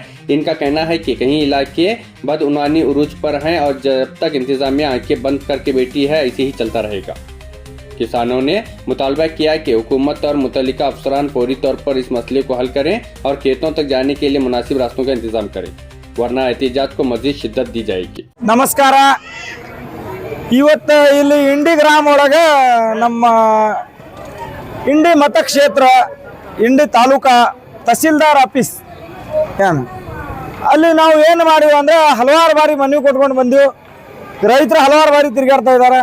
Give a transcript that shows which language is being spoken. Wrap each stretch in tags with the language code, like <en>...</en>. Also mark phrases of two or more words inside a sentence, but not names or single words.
<ur>ان کا کہنا ہے کہ کئی علاقے بدعنوانی عروج پر ہیں اور جب تک انتظامیہ آنکھیں بند کرکے بیٹھی ہے ایسے ہی چلتا رہے گا. کسانوں نے مطالبہ کیا کہ حکومت اور متعلقہ افسران فوری طور پر اس مسئلے کو حل کریں اور کھیتوں تک جانے کے لیے مناسب راستوں کا انتظام کریں، ورنہ احتجاج کو مزید شدت دی جائے گی.</ur> <kn>नमस्कार। ಇವತ್ತು ಇಲ್ಲಿ ಇಂಡಿ ಗ್ರಾಮ ಒಳಗೆ ನಮ್ಮ ಇಂಡಿ ಮತಕ್ಷೇತ್ರ ಇಂಡಿ ತಾಲೂಕಾ ತಹಸೀಲ್ದಾರ್ ಆಫೀಸ್ ಏನು ಅಲ್ಲಿ ನಾವು ಏನು ಮಾಡಿವಿ ಅಂದರೆ ಹಲವಾರು ಬಾರಿ ಮನವಿ ಕೊಟ್ಕೊಂಡು ಬಂದೆವು. ರೈತರು ಹಲವಾರು ಬಾರಿ ತಿರುಗಾಡ್ತಾ ಇದ್ದಾರೆ.</kn>